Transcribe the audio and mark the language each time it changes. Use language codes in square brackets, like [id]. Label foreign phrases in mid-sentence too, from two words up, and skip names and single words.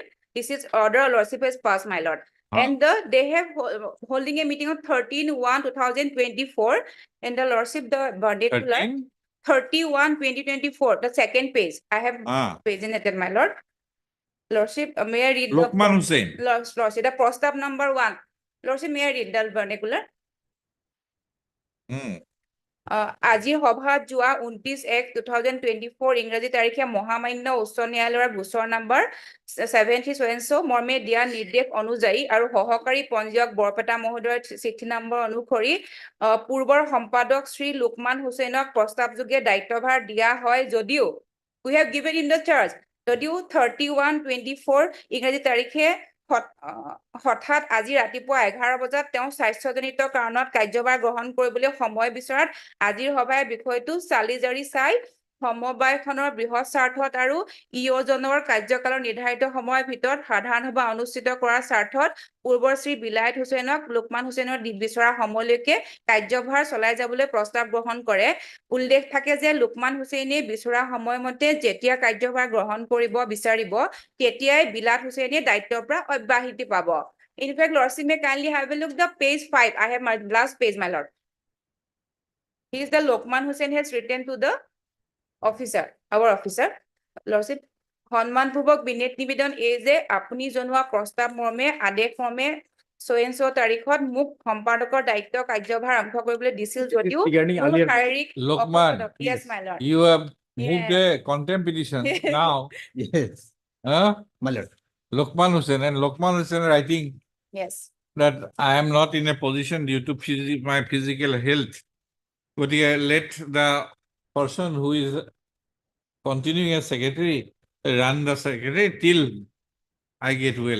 [en] This is order, Lordship has passed, my lord. And they have holding a meeting on 13/1/2024, and the Lordship, the verdict. 13? 31/2024, the second page. I have presented, my lord. Lordship, may I read Lokman Hussain. Lordship, the prostav number 1. Lordship, may I read the vernacular? [as] আজিৰ সভাত যোৱা 29/1/2024 ইংৰাজী তাৰিখে মহামান্য উচ্চ ন্যায়ালয়ৰ গোচৰ নম্বৰ 70 মৰ্মে দিয়া নিৰ্দেশ অনুযায়ী আৰু সহকাৰী পঞ্জীয়ক বৰপেটা মহোদয়ৰ চিঠি নম্বৰ অনুসৰি পূৰ্বৰ সম্পাদক শ্ৰী লোকমান হুছেইনক প্ৰস্তাৱযোগে দায়িত্বভাৰ দিয়া হয় যদিও [en] we have given in the charge [as] যদিও 31/24 ইংৰাজী তাৰিখে হঠাৎ আজি ৰাতিপুৱা 11 বজাত তেওঁ স্বাস্থ্যজনিত কাৰণত কাৰ্যভাৰ গ্ৰহণ কৰিবলৈ সময় বিচৰাত আজিৰ সভাই বিষয়টো চালি জাৰি চাই সমবায়খনৰ বৃহৎ স্বাৰ্থত আৰু ইঅজনৰ কাৰ্যকালৰ নিৰ্ধাৰিত সময়ৰ ভিতৰত সাধাৰণ সভা অনুষ্ঠিত কৰাৰ স্বাৰ্থত পূৰ্বৰ শ্ৰী বিলায়ত হুছেইনক লোকমান হুছেইনৰ বিচৰা সময়লৈকে কাৰ্যভাৰ চলাই যাবলৈ প্ৰস্তাৱ গ্ৰহণ কৰে। উল্লেখ থাকে যে লোকমান হুছেইনে বিচৰা সময়মতে যেতিয়া কাৰ্যভাৰ গ্ৰহণ কৰিব বিচাৰিব তেতিয়াই বিলাত হুছেইনে দায়িত্বৰ পৰা অব্যাহতি পাব। [en] In fact, Lordship, may kindly have a look the page 5. I have my last page, my lord. He is the Lokman Hussain has written to the officer, our officer. Lordship, [as] সন্মানপূৰ্বক বিনীত নিবেদন এই যে আপুনি জনোৱা প্ৰস্তাৱ মৰ্মে আদেশ মৰ্মে so তাৰিখত মোক সম্পাদকৰ দায়িত্ব কাৰ্যভাৰ আৰম্ভ কৰিবলৈ দিছিল যদিও শাৰীৰিক [en] Lokman, yes my lord you have moved a contempt petition now. Yes. My lord. Lokman Hussain and Lokman Hussain writing yes that I am not in a position due to my physical health. But let the person who is continuing as secretary run the secretary till I get well.